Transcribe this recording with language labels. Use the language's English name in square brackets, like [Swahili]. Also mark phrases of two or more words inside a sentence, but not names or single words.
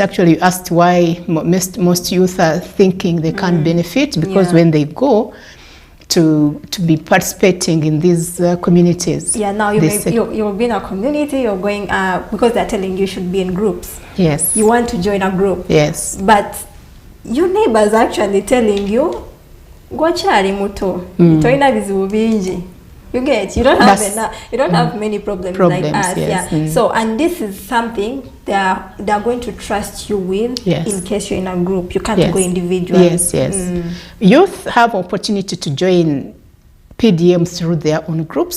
[English] Actually, you asked why most youth are thinking they can't benefit, because when they go to be participating in these communities. Yeah, now you'll be in a community, you're going, because they're telling you should be in groups. Yes. You want to join a group. Yes. But your neighbors are actually telling you, [Nyoro] gwachari muto, toina bizibu bingi. [English] You get, you don't have many problems like us. Yes. Yeah. So, and this is something they're going to trust you with in case you're in a group. You can't go individually. Yes, yes. Youth have opportunity to join PDM through their own groups.